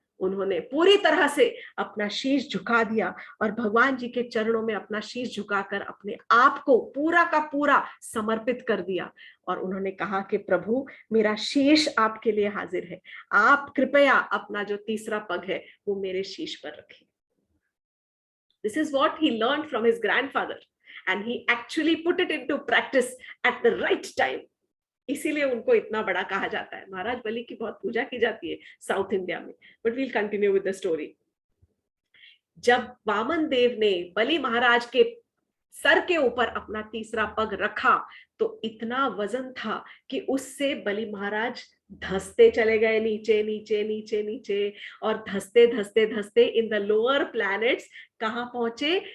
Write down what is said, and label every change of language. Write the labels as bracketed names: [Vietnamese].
[Hindi] उन्होंने पूरी तरह से अपना शीश झुका दिया और भगवान जी के चरणों में अपना शीश झुकाकर अपने आप को पूरा का पूरा समर्पित कर दिया। और उन्होंने कहा कि प्रभु, मेरा शीश आपके लिए हाजिर है, आप कृपया अपना जो तीसरा पग है वो मेरे शीश पर रखें। [English] This is what he learned from his grandfather and he actually put it into practice at the right time। [Hindi] इसीलिए उनको इतना बड़ा कहा जाता है। महाराज बलि की बहुत पूजा की जाती है साउथ इंडिया में, [English] But we'll continue with the story. [Hindi] जब वामन देव ने बलि महाराज के सर के ऊपर अपना तीसरा पग रखा तो इतना वजन था कि उससे बलि महाराज धंसते चले गए नीचे नीचे नीचे नीचे, और धंसते धंसते धंसते [English] in the lower planets [Hindi] कहाँ पहुंचे?